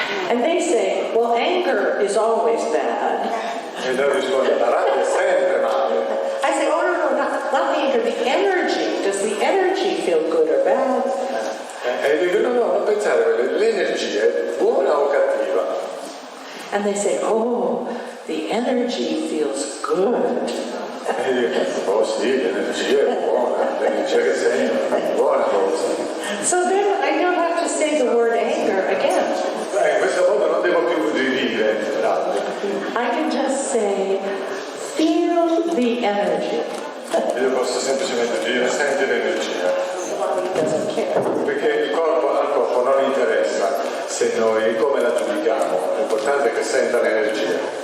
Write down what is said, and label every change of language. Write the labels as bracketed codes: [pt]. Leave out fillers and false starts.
[en] And they say, well, anger is always bad. [it] E loro rispondono, la rabbia è sempre male. [en] I say, oh, no, not the anger, the energy. Does the energy feel good or bad? [it] E dico, no, non pensare, l'energia è buona o cattiva? [en] And they say, oh, the energy feels good. [it] E dico, oh sì, l'energia è buona, l'energia che senti è buona cosa. [en] So then I don't have to say the word anger again. [it] In questa volta non devo più dire rabbia. [en] I can just say, feel the energy. [it] Io posso semplicemente dire, senti l'energia. [en] He doesn't care. [it] Perché al corpo non interessa se noi come la giudichiamo, l'importante è che senta l'energia.